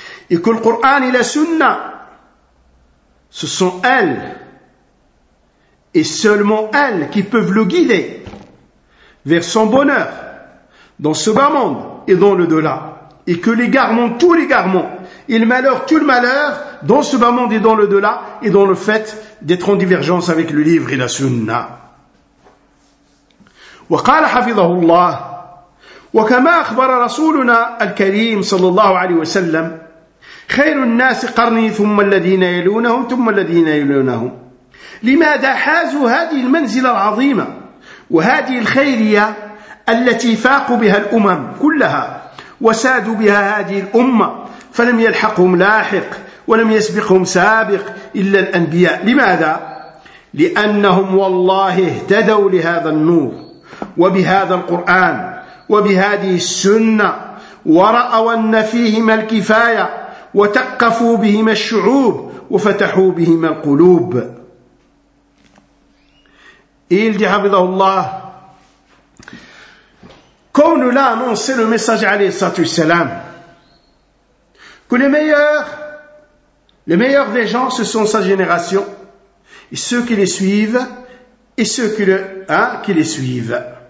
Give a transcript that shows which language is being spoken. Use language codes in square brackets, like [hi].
[fr] Et que le Coran et la Sunna, ce sont elles, et seulement elles, qui peuvent le guider vers son bonheur dans ce bas monde et dans l'au-delà. Et que l'égarement, tout l'égarement, et le malheur, tout le malheur, dans ce bas monde et dans l'au-delà, et dans le fait d'être en divergence avec le livre et la sunna. [ar] وقال حفظه الله وكما أخبر رسولنا الكريم صلى الله عليه وسلم خير الناس قرني ثم الذين يلونهم ثم الذين يلونهم لماذا حازوا هذه المنزلة العظيمة وهذه الخيرية التي فاقوا بها الأمم كلها وسادوا بها هذه الأمة فلم يلحقهم لاحق ولم يسبقهم سابق إلا الأنبياء لماذا؟ لأنهم والله اهتدوا لهذا النور وبهذا القرآن وبهذه السنة ورأوا أن فيهما الكفاية وتقفوا بهما الشعوب وفتحوا بهما القلوب. [fr] إلدي حفظه الله Quand on nous l'a annoncé le messager alayhi salatu wassalam, que les meilleurs des gens, ce sont sa génération, et ceux qui les suivent, et ceux qui les suivent.